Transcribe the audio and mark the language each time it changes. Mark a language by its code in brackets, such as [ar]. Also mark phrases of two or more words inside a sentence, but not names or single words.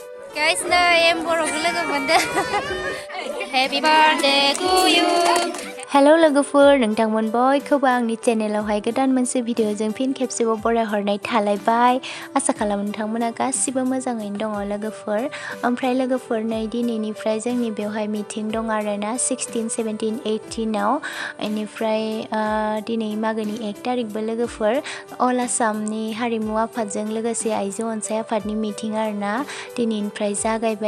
[en] Guys, [brx] em boro logo moनदों. [en] Happy birthday to you. [brx] Hello लोगोफोर नोंथांमोन बयखौबो आंनि चेनेलावहाय गोदान मोनसे भिडिअजों फिन खेबसेबाव बरायहरनाय थालायबाय आसा खालामो नोंथांमोना गासिबो मोजाङैनो दङ लोगोफोर ओमफ्राय लोगोफोर नै दिनैनिफ्राय जोंनि बेवहाय मिटिं दं आरोना 16 17 18 आव बेनिफ्राय दिनै मागोनि 1 तारिखबो लोगोफोर अल आसामनि हारिमु आफादजों लोगोसे आइजो अनसाय आफादनि मिटिं आरोना दिनैनिफ्राय जागायबाय